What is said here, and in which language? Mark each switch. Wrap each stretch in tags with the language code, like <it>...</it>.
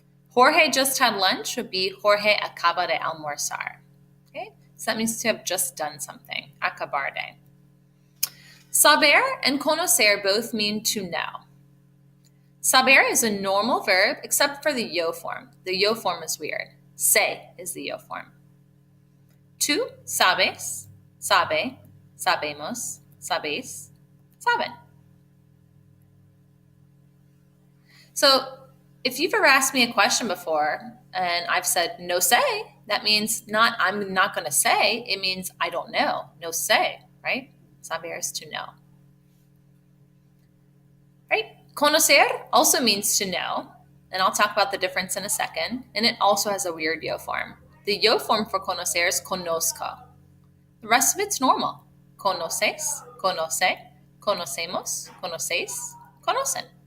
<en>Jorge just had lunch would be</en> <es>Jorge acaba de almorzar.</es> <en>Okay, so that means to have just done something. Acabar de. Saber and conocer both mean to know. Saber is a normal verb except for the yo form. The yo form is weird. Se is the yo form.</en> <es>Tú sabes, sabe, sabemos, sabéis, saben.</es> <en>So if you've ever asked me a question before and I've said</en> <es>no sé,</es> <en>that means I'm not going to say. It means I don't know.</en> <es>No sé,</es> <en>right? Saber is to know. Right? Conocer also means to know, and I'll talk about the difference in a second, and it also has a weird yo form. The yo form for conocer is conozco. The rest of it's normal.</en> <es>Conoces, conoce, conocemos, conocéis, conocen.</es>